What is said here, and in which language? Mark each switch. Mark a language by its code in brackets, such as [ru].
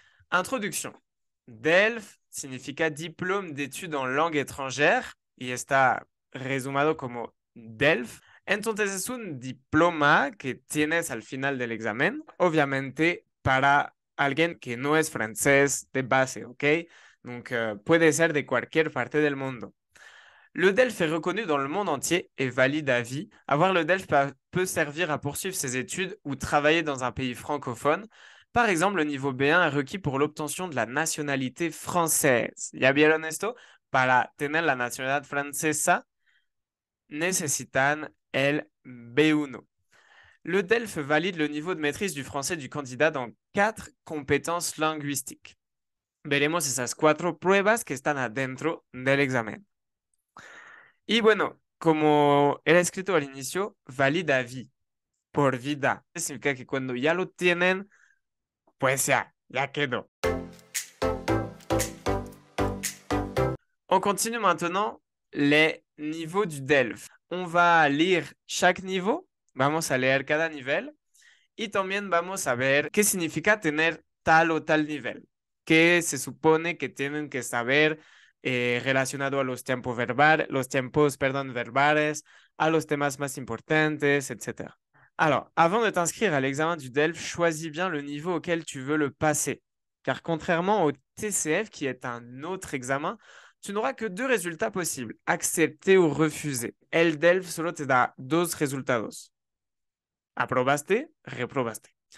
[es] Introducción. DELF significa Diplôme d'études en langue étrangère y está resumado como DELF. Entonces es un diploma que tienes al final del examen, obviamente para alguien que no es francés de base, ¿ok? Donc puede ser de cualquier parte del mundo. [fr] Le DELF est reconnu dans le monde entier et valide à vie. Avoir le DELF peut servir à poursuivre ses études ou travailler dans un pays francophone. Par exemple, le niveau B1 est requis pour l'obtention de la nationalité française. [es] ¿Ya vieron esto? Para tener la nacionalidad francesa necesitan el B1. [fr] Le DELF valide le niveau de maîtrise du français du candidat dans 4 compétences linguistiques. [es] Veremos esas 4 pruebas que están adentro del examen. Y bueno, como era escrito al inicio, valida vie, por vida. Significa que cuando ya lo tienen, pues ya quedó. [fr] On continue maintenant les niveaux du DELF. On va lire chaque niveau, [es] vamos a leer cada nivel y también vamos a ver qué significa tener tal o tal nivel, qué se supone que tienen que saber relacionado a los tiempos, perdón, verbales, a los temas más importantes, etc. [fr] Alors, avant de t'inscrire à l'examen du DELF, choisis bien le niveau auquel tu veux le passer. Car contrairement au TCF, qui est un autre examen, tu n'auras que deux résultats possibles, accepter ou refuser. [es] El DELF solo te da dos resultados. Aprobaste, reprobaste.